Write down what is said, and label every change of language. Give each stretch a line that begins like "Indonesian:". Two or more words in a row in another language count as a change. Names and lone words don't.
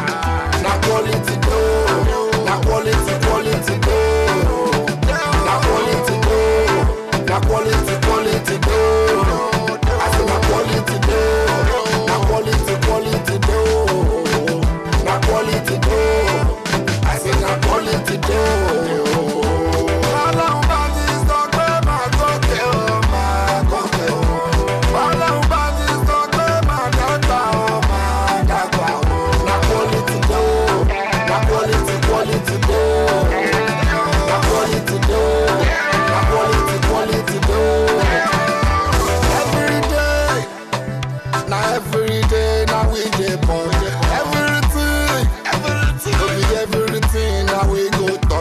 Nigerian Pidgin: Na quality do, na quality do, na quality do, na quality do. I say na quality do, na quality do, na quality do. I say na quality do.
Yoruba: Ọlọ́run bá ti sọ pé máa gòkè o, máa gòkè o. Ọlọ́run bá ti sọ pé máa dàgbà o, máa dàgbà o.
Nigerian Pidgin: Na quality do, na quality do, na quality do, na quality do. Every day, now we dey born. Everything, now we go talk.